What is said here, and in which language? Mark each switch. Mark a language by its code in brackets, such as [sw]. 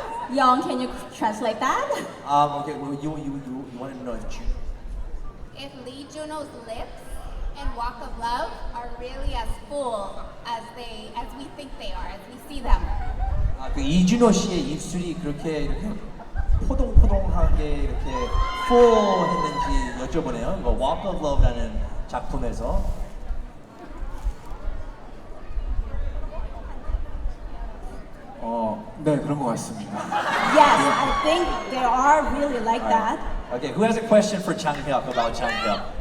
[en] Young, can you translate that? Okay, well, you want to know If Lee Juno's lips in Walk of Love are really as full as we think they are, as we see them. [ko] 그 이준호 씨의 입술이 이렇게 포동포동하게 이렇게 full했는지 여쭤보네요. 이거 Walk of Love라는 작품에서. 네, 그런 것 같습니다. [en] Yes, I think they are really like that. Okay, who has a question for Jang Hyuk about Jang Hyuk?